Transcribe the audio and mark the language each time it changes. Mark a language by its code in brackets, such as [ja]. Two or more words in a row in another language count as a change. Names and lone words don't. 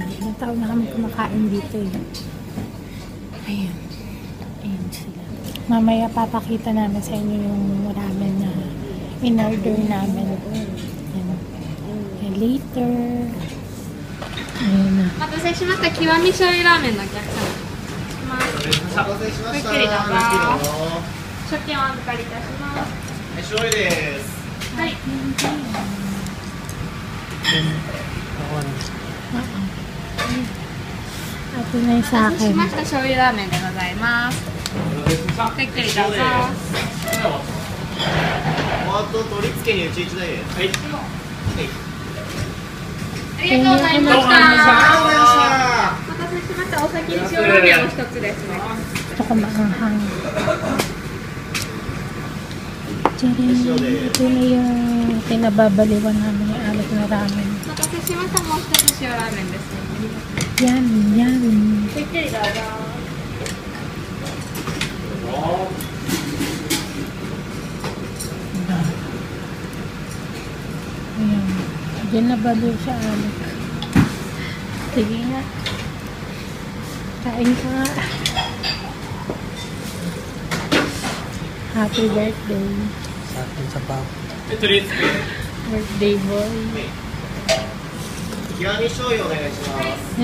[tl] Ilang taon na kami kumakain dito eh. Ayan. Ayan sila. Mamaya papakita namin sa inyo yung ramen na in-order namin. Later. Ayan na. [ja] お待たせしました。極み醤油ラーメンのお客様。せしました。ゆっくりどうぞは食券お預かりいたしますい、醤油です。はい [tl] Ito na yung sa [ja] お待たせし [tl] akin. [ja] ました醤油ラーメンでございますゆっくりどうぞあと取り付けにうち1台です。はい。はい。ありがとうございましたあお待たせしましたお先に塩ラーメンお一つですね [tl] Ito ko maanghang. Ito na yung pinababaliwan namin yung alat na ramen. [ja] お待たせしましたもう一つ塩ラーメンですね [tl] Yan, yan. [ja] ゆっくりどうぞ [tl] Ayan. Diyan nabaliw sa alat. Sige nga. Kain ka nga. [en] Happy birthday. [tl] Sa akin sa pao. [en] Birthday boy. [ja] 極み醤油お願いします。